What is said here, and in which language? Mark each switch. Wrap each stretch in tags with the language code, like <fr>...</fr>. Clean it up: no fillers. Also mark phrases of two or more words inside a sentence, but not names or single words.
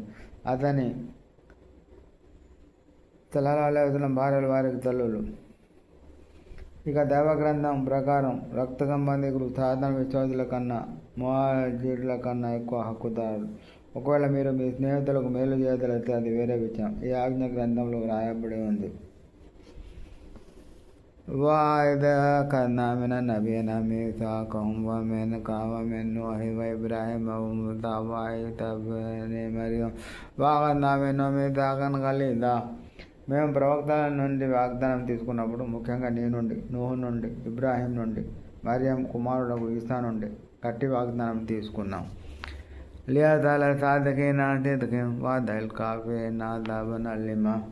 <te>అతని</te> <ar>صلى الله عليه وسلم</ar> <te>భార్యలు వారికి తల్లులు. ఇక దైవగ్రంథం ప్రకారం రక్త సంబంధికులు సాధారణ విశ్వాసుల కన్నా, ముహాజిరుల కన్నా ఎక్కువ హక్కుదారులు. ఒకవేళ మీరు మీ స్నేహితులకు మేలు చేయదలిస్తే అది వేరే విషయం. ఈ ఆజ్ఞ గ్రంథంలో రాయబడి ఉంది.</te> <ar>وَإِذْ أَخَذْنَا مِنَ النَّبِيِّينَ مِيثَاقَهُمْ وَمِنْكَ وَمِن نُوحٍ وَإِبْرَاهِيمَ وَمُوسَىٰ وَعِيسَىٰ ابْنِ مَرْيَمَ وَأَخَذْنَا مِنْهُم مِيثَاقًا غَلِيظًا.</ar> <te>మేము ప్రవక్తల నుండి వాగ్దానం తీసుకున్నప్పుడు, ముఖ్యంగా నీ నుండి, నూహు నుండి, ఇబ్రాహీం నుండి, మరియం కుమారుడు ఈసా నుండి గట్టి వాగ్దానం తీసుకున్నాం.</te> <ar>ليسأل الصادقين عن صدقهم وأعد الكافرين عذابا أليما.</ar>